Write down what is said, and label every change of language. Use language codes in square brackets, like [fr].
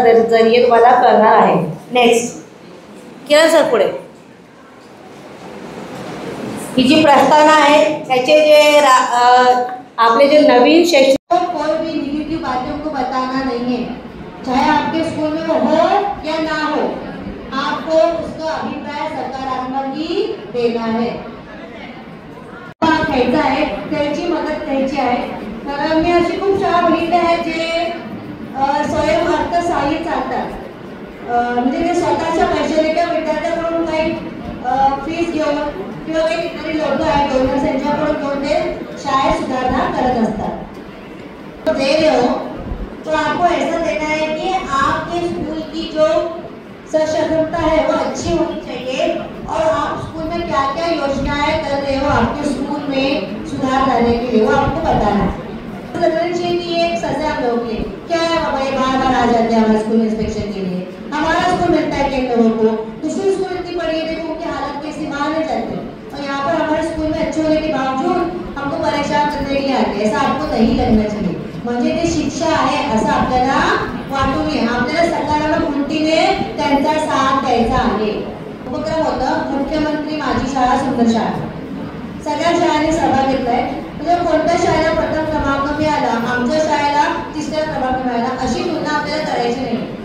[mr] जरिये तुम्हाला करणार आहे. नेक्स्ट किरण सर पुढे. ही जी प्रस्तावना आहे त्याचे जे आपले जो नवीन शैक्षणिक, [hi] कोई भी निगेटिव बातों को बताना नहीं है, चाहे आपके स्कूल में वो हो या ना हो, आपको उसका अभिप्राय सकारात्मक ही देना है. [mr] घ्यायचा आहे, त्याची मदत घ्यायची आहे. तर मी अशी खूप शाळा बघितल्या आहेत जे स्वयं अर्थसहाय्य चालतात. म्हणजे ते स्वतःच्या पैशाने किंवा विद्यार्थ्यांकडून काही फीस घेऊन किंवा काही ठिकाणी लोक आहेत डोनर्स यांच्याकडून घेऊन ते शाळेत सुधारणा करत असतात. [hi] दे रहे हो तो आपको ऐसा देना है कि आपके स्कूल की जो सशक्तता है वो अच्छी होनी चाहिए और आप स्कूल में क्या क्या योजनाएं कर रहे हो आपके स्कूल में सुधार लाने के लिए वो आपको बताना है. एक सजा हम लोग के क्या है बाबा, ये बार आ जाते हैं हमारे स्कूल इंस्पेक्शन के लिए. हमारा स्कूल मिलता है किन लोगों को, दूसरी स्कूल इतनी बड़ी है, देखो उनकी हालत कैसी, वहाँ नहीं जाते. और यहाँ पर हमारे स्कूल में अच्छे होने के बावजूद हमको परेशान करने के लिए आते. ऐसा आपको नहीं लगना चाहिए. [mr] म्हणजे ते शिक्षा आहे असं आपल्याला वाटू नये. आपल्याला सकारात्मक वृत्तीने त्यांचा साथ द्यायचा आहे. उपक्रम होतं मुख्यमंत्री माझी शाळा सुंदर शाळा. सगळ्या शाळांनी सहभाग घेतलाय. म्हणजे कोणत्या शाळेला प्रथम क्रमांक मिळाला, आमच्या शाळेला तिसरा क्रमांक मिळाला, अशी तुलना आपल्याला करायची नाही.